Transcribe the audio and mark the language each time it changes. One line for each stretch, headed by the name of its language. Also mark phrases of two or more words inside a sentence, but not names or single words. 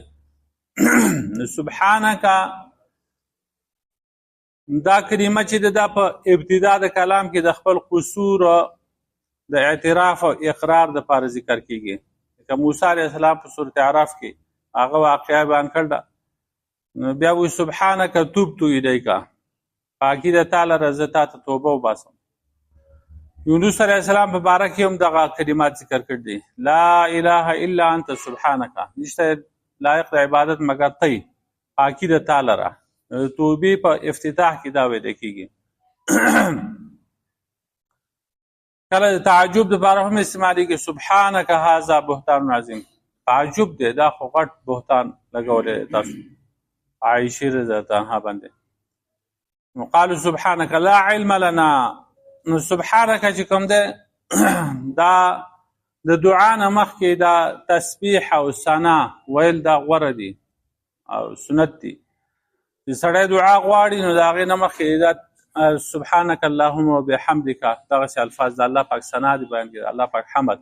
Pashto: سبحانک دا کلمه چې دا په ابتدا د کلام کې د خپل قصور د اعتراف او اقرار د پاره ذکر کیږي. که موسی
Arabic: علیه السلام
Pashto: په سورۃ اعراف کې هغه واقعه بیان کړل نو بیا وی
Arabic: سبحانک تبت الیک،
Pashto: پاکی د تعالی رضا ته توبه وباسم. یونس
Arabic: علیه السلام
Pashto: په باره کې هم دغه کلمات ذکر کړ دي.
Arabic: لا اله الا انت سبحانک،
Pashto: نشته لایق د عبادت مگر تی، پاکی د تعالی را. توبې په افتتاح کې دا ویل کېږي. کله د تعجب لپاره هم استعمالېږي.
Arabic: سبحانک هذا بهتان عظیم،
Pashto: تعجب دی دا خو غټ بهتان لګولی تاسو عایشې رضی الله عنها باندې.
Arabic: نو قالوا سبحانك لا علم لنا.
Pashto: نو سبحانك چې کوم دی دا د دعا نه مخکې دا تسبیح او ثنا ویل دا غوره دي او سنت دي. چې سړی دعا غواړي نو د هغې نه مخکې دا
Arabic: سبحانك اللهم وبحمدک
Pashto: دغسې الفاظ د الله پاک ثنا دي بیان کړي، الله پاک حمد.